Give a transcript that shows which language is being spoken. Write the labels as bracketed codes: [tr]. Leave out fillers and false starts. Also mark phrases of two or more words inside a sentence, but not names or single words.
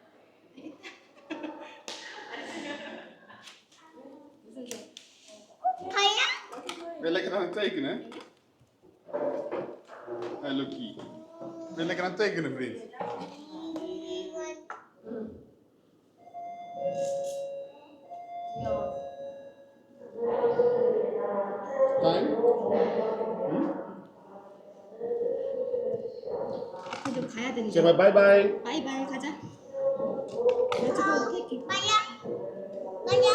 [nl] Ben je lekker aan het tekenen? Hé, Loekie. Ben je lekker aan het tekenen, vriend? Stijn? [ko] 이제 가야 되는데. [nl] Zeg maar [en] bye bye. [nl] 바이바이 가자. 가지고 케이크. 빨리야. 빨리야.